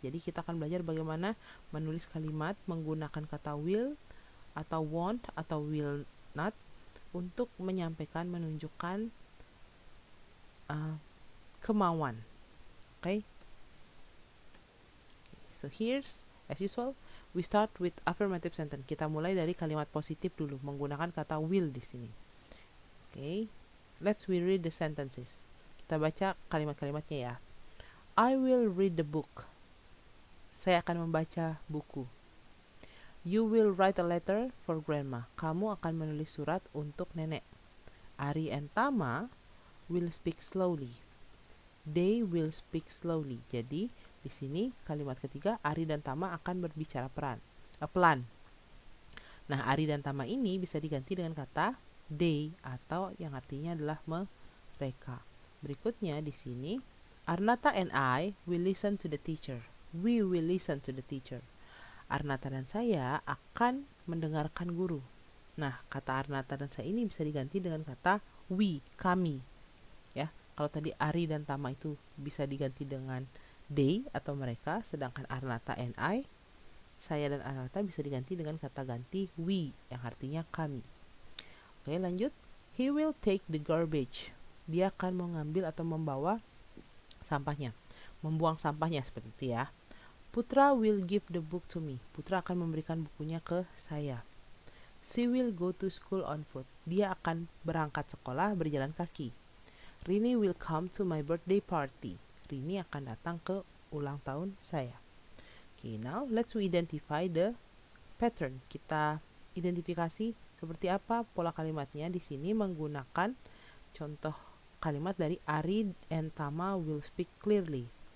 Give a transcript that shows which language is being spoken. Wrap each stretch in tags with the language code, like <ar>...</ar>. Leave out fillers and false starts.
<id>Jadi kita akan belajar bagaimana menulis kalimat menggunakan kata will atau want atau will not untuk menyampaikan, menunjukkan kemauan. Okay?</id> <en>So here's, as usual, we start with affirmative sentence.</en> <id>Kita mulai dari kalimat positif dulu menggunakan kata will di sini. Okay?</id> <en>Let's read the sentences.</en> <id>Kita baca kalimat-kalimatnya ya.</id> <en>I will read the book.</en> <id>Saya akan membaca buku.</id> <en>You will write a letter for grandma.</en> <id>Kamu akan menulis surat untuk nenek.</id> <en>Ari and Tama will speak slowly. They will speak slowly.</en> <id>Jadi di sini kalimat ketiga Ari dan Tama akan berbicara pelan. Nah, Ari dan Tama ini bisa diganti dengan kata they atau yang artinya adalah mereka. Berikutnya di sini</id> <en>Arnata and I will listen to the teacher. We will listen to the teacher.</en> <id>Arnata dan saya akan mendengarkan guru. Nah, kata Arnata dan saya ini bisa diganti dengan kata we, kami. Ya, kalau tadi Ari dan Tama itu bisa diganti dengan they atau mereka, sedangkan Arnata and I, saya dan Arnata bisa diganti dengan kata ganti we yang artinya kami. Oke, lanjut.</id> <en>He will take the garbage.</en> <id>Dia akan mengambil atau membawa sampahnya, membuang sampahnya seperti itu ya.</id> <en>Putra will give the book to me.</en> <id>Putra akan memberikan bukunya ke saya.</id> <en>She will go to school on foot.</en> <id>Dia akan berangkat sekolah berjalan kaki.</id> <en>Rini will come to my birthday party.</en> <id>Rini akan datang ke ulang tahun saya.</id> <en>Okay, now let's identify the pattern.</en> <id>Kita identifikasi seperti apa pola kalimatnya. Di sini menggunakan contoh kalimat dari</id> <en>Ari and Tama will speak clearly.</en>